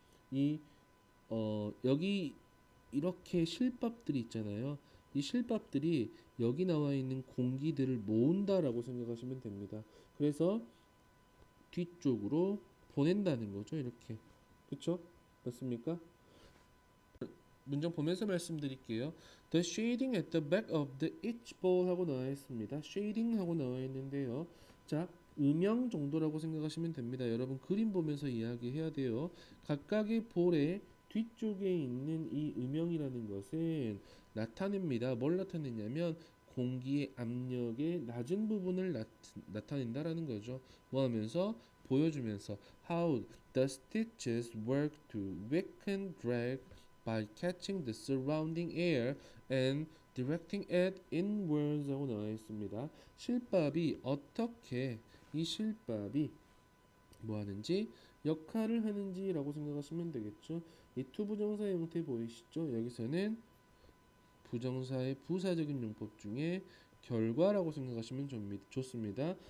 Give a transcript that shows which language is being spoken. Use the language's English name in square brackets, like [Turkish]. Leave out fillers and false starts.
[Korean] 이 여기 이렇게 실밥들이 있잖아요. 이 실밥들이 여기 나와 있는 공기들을 모은다라고 생각하시면 됩니다. 그래서 뒤쪽으로 보낸다는 거죠. 이렇게. 그쵸? 맞습니까? 문장 보면서 말씀드릴게요. [English] The shading at the back of the each ball [Korean] 하고 나와 있습니다. shading 하고 나와 있는데요. 자, 음영 정도라고 생각하시면 됩니다. 여러분 그림 보면서 이야기해야 돼요. 각각의 볼의 뒤쪽에 있는 이 음영이라는 것은 나타냅니다. 뭘 나타내냐면 공기의 압력의 낮은 부분을 나타낸다라는 거죠. 뭐 하면서 보여주면서 [English] how the stitches work to weaken drag by catching the surrounding air and directing it inwards [Korean] 하고 나와 있습니다. 실밥이 어떻게 이 실밥이 뭐 하는지 역할을 하는지라고 생각하시면 되겠죠. 이 투부정사 형태 보이시죠? 여기서는 부정사의 부사적인 용법 중에 결과라고 생각하시면 좋습니다.